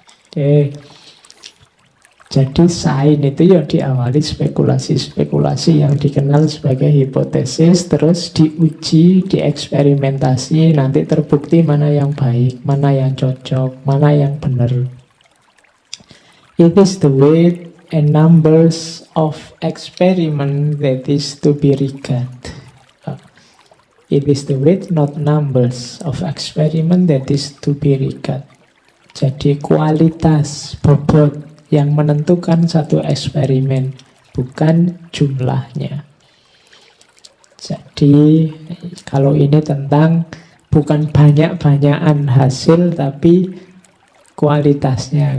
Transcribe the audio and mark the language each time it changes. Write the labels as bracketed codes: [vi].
[id] Oke. Jadi sains itu ya diawali spekulasi-spekulasi yang dikenal sebagai hipotesis, terus diuji, dieksperimentasi, nanti terbukti mana yang baik, mana yang cocok, mana yang benar. [en] It is the weight and numbers of experiment that is to be regarded. It is the weight, not numbers of experiment that is to be regarded. [id] Jadi kualitas bobot yang menentukan satu eksperimen, bukan jumlahnya. Jadi kalau ini tentang bukan banyak-banyakan hasil, tapi kualitasnya.